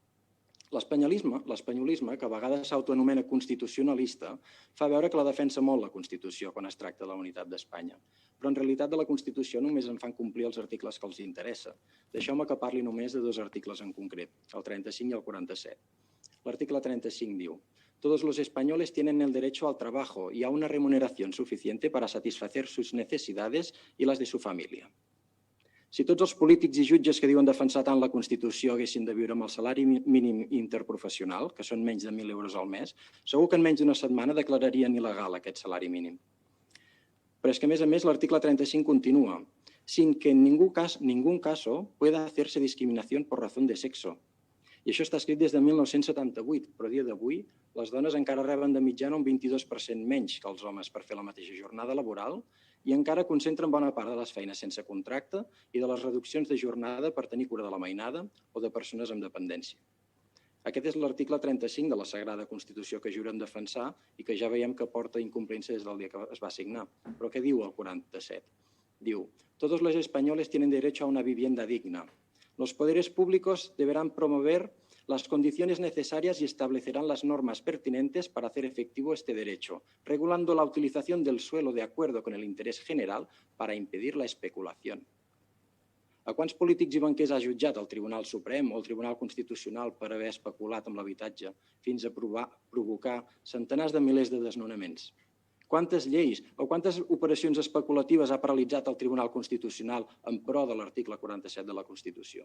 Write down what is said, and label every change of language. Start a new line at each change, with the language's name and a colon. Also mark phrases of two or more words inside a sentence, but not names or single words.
Catalan: L'espanyolisme, que a vegades s'autoanomena constitucionalista, fa veure que la defensa molt la Constitució quan es tracta de la unitat d'Espanya. Però en realitat de la Constitució només en fan complir els articles que els interessa. Deixeu-me que parli només de 2 articles en concret, el 35 i el 47. L'article 35 diu:
Spanish: «Todos los españoles tienen el derecho al trabajo y a una remuneración suficiente para satisfacer sus necesidades y las de su familia».
Catalan: Si tots els polítics i jutges que diuen defensar tant la Constitució haguessin de viure amb el salari mínim interprofessional, que són menys de 1.000 euros al mes, segur que en menys d'una setmana declararien il·legal aquest salari mínim. Però és que, a més, l'article 35 continua:
Spanish: «Sin que en ningún caso pueda hacerse discriminación por razón de sexo».
Catalan: I això està escrit des de 1978, però a dia d'avui les dones encara reben de mitjana un 22% menys que els homes per fer la mateixa jornada laboral i encara concentren bona part de les feines sense contracte i de les reduccions de jornada per tenir cura de la mainada o de persones amb dependència. Aquest és l'article 35 de la Sagrada Constitució que juren defensar i que ja veiem que porta incomplint-se des del dia que es va signar. Però què diu el 47? Diu:
Spanish: «Todos los españoles tienen derecho a una vivienda digna. Los poderes públicos deberán promover las condiciones necesarias y establecerán las normas pertinentes para hacer efectivo este derecho, regulando la utilización del suelo de acuerdo con el interés general para impedir la especulación».
Catalan: A quants polítics i banquers ha jutjat el Tribunal Suprem o el Tribunal Constitucional per haver especulat amb l'habitatge fins a provocar centenars de milers de desnonaments? Quantes lleis o quantes operacions especulatives ha paralitzat el Tribunal Constitucional en pro de l'article 47 de la Constitució?